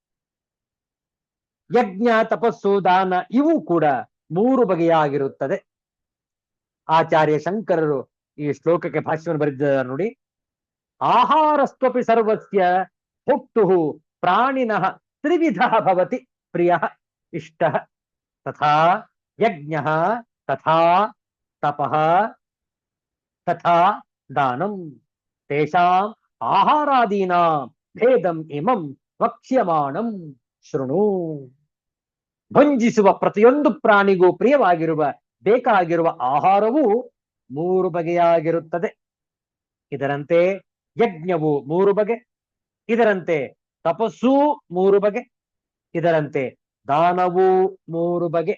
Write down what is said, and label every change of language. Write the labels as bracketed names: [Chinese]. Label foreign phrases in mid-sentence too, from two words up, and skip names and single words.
[Kannada] ಯಜ್ಞ, ತಪಸ್ಸು, ದಾನ ಇವು ಕೂಡ 3 ಬಗೆಯಾಗಿರುತ್ತದೆ. ಆಚಾರ್ಯ ಶಂಕರರು ಈ ಶ್ಲೋಕಕ್ಕೆ ಭಾಷ್ಯವನ್ನು ಬರೆದಿದ್ದಾರೆ ನೋಡಿ. [Sanskrit] ಆಹಾರಸ್ತ್ವಪಿ ಸರ್ವಸ್ಯ ಹುಟ್ಟುಃ ಪ್ರಾಣಿನಃ ತ್ರಿವಿಧಃ ಭವತಿ ಪ್ರಿಯಃ ಇಷ್ಟಃ ತಥಾ ಯಜ್ಞಃ ತಥಾ ತಪಃ ತಥಾ ದಾನಂ ತೇಷಾಂ ಆಹಾರಾದೀನಾಂ ಭೇದಂ ಇಮಂ ವಕ್ಷ್ಯಮಾಣಂ ಶೃಣು. [Kannada] ಭಂಜಿಸುವ ಪ್ರತಿಯೊಂದು ಪ್ರಾಣಿಗೂ ಪ್ರಿಯವಾಗಿರುವ ಬೇಕಾಗಿರುವ ಆಹಾರವು 3 ಬಗೆಯಾಗಿರುತ್ತದೆ. ಇದರಂತೆ ಯಜ್ಞವು 3 ಬಗೆ, ಇದರಂತೆ ತಪಸ್ಸೂ 3 ಬಗೆ, ಇದರಂತೆ ದಾನವೂ 3 ಬಗೆ.